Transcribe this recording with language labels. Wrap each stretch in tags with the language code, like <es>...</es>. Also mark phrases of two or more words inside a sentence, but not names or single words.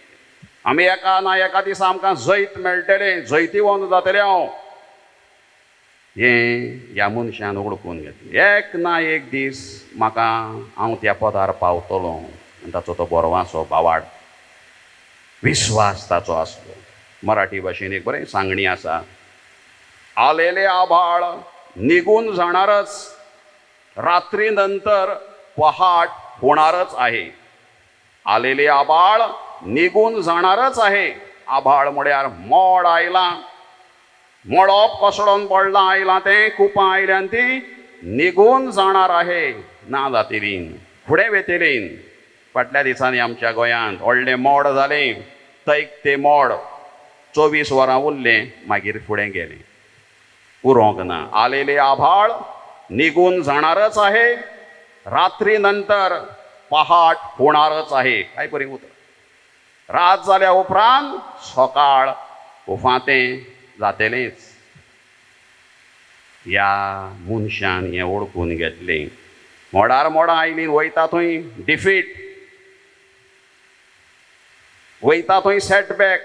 <kok>आमी एका ना एका दिसा आमकां जैत मेळटलें, जैतिवंत जातलें हांव. हें ह्या मनशान ओळखून घेतलें. एक ना एक दीस म्हाका हांव त्या पदार पावतलो, आनी ताचो तो बोरवासो बावाड. विश्वास ताचो आसलो. मराठी भाशेन एक बरें सांगणी आसा,</kok> <mr>आलेले आभाळ निघून जाणारच, रात्री नंतर पहाट होणारच आहे. आलेले आभाळ निघून जाणारच आहे.</mr> <kok>आभाळ म्हळ्यार मोड आयलां, मोडप कोसळोन पडलां, आयलां तें, कुपां आयल्यान ती</kok> <mr>निघून जाणार आहे.</mr> <kok>ना जातलीं, फुडें वेतलीं. फाटल्या दिसांनी आमच्या गोंयांत व्हडलें मोड जालें. तैक तें मोड 24 वरां उरलें, मागीर फुडें गेलें, उरोंक ना.</kok> <mr>आलेले आभाळ निघून जाणारच आहे, रात्री नंतर पहाट होणारच आहे.</mr> <kok>काय बरें उतर. रात जाल्या उपरांत सकाळ उफातें जातलेंच. ह्या मनशान हें ओळखून घेतलें. मोडार मोडां आयलीं, वयता थंय डिफीट, वयता थंय सेटबॅक.</kok>